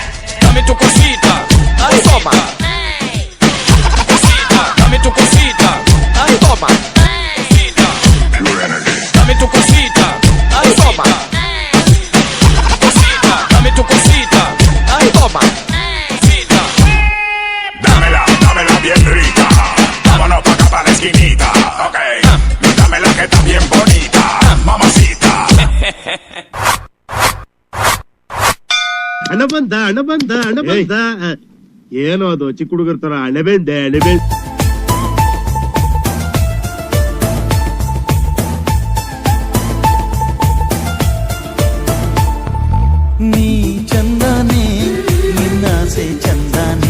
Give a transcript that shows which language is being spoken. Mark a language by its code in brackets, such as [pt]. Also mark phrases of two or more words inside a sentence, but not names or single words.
[es] dame tu cosita, ay, toma, cosita, dame tu cosita, ay, toma, cosita, dame tu cosita, ay, toma, cosita, dame tu cosita, ay, toma, cosita, dámela bien rica, vámonos pa' acá pa' la esquinita, ok, dámela que está bien bonita, mamacita. [kn] ಹಣ ಬಂದ ಏನೋ ಅದು ಚಿಕ್ಕ ಹುಡುಗರ ತರ ಅಣೆಬೆಂದೆ. ನೀ ಚಂದಾನೆ, ನಿನ್ನಾಸೆ ಚಂದಾನೆ,